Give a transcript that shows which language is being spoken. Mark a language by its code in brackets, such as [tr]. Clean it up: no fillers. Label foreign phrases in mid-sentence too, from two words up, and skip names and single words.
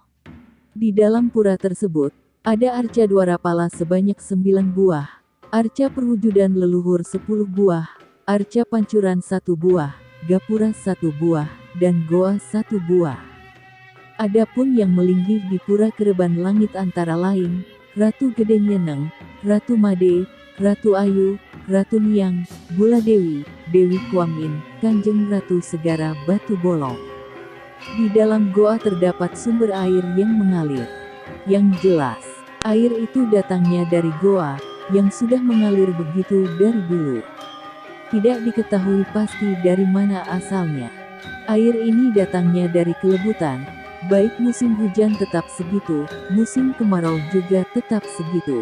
[id] Di dalam pura tersebut, ada arca dwarapala sebanyak 9 buah, arca perwujudan leluhur 10 buah, arca pancuran 1 buah, gapura 1 buah, dan goa 1 buah. Adapun yang melinggih di Pura Kereban Langit antara lain, Ratu Gede Nyeneng, Ratu Made, Ratu Ayu, Ratu Niang, Bula Dewi, Dewi Kuamin, Kanjeng Ratu Segara Batu Bolong. Di dalam goa terdapat sumber air yang mengalir. Yang jelas, air itu datangnya dari goa, yang sudah mengalir begitu dari dulu. Tidak diketahui pasti dari mana asalnya. Air ini datangnya dari kelebutan, baik musim hujan tetap segitu, musim kemarau juga tetap segitu.